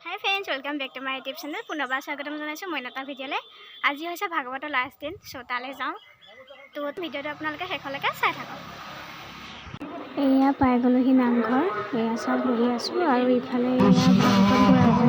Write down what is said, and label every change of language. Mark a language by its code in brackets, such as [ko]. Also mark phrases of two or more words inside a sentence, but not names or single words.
[en] Hi friends welcome back to my YouTube channel [as] পুনৰ্বাৰ স্বাগতম জনাইছো মই নটা ভিডিঅ'লে আজি হৈছে ভাগৱতৰ লাষ্ট দিন সো তালে যাওঁ তো ভিডিঅ'টো আপোনালোকে শেষলৈকে চাই থাকক এয়া পাই গলোহি নামঘৰ এয়া সব ঘূৰি আছো আৰু ইফালে এয়া ভাগৱত ঘূৰা